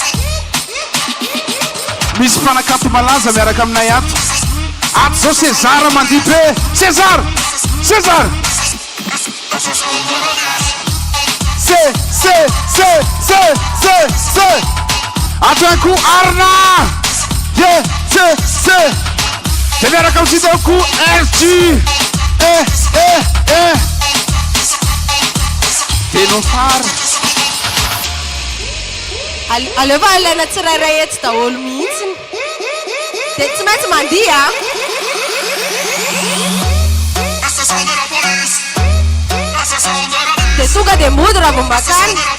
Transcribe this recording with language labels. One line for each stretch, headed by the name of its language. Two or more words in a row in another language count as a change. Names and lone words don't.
Malagasy: Misy mpanakato malaza miaraka aminay ato. Ato zao César mandihy be. César. Ato
French: un coup
Malagasy: Arna. Te miaraka amintsika
French: un coup
Malagasy: RG. Tenofar. Aleva ilaina tsirairay eto daholo mihitsiny. Dia tsy maintsy mandihy a. Dia tonga dia mody raha vao makany.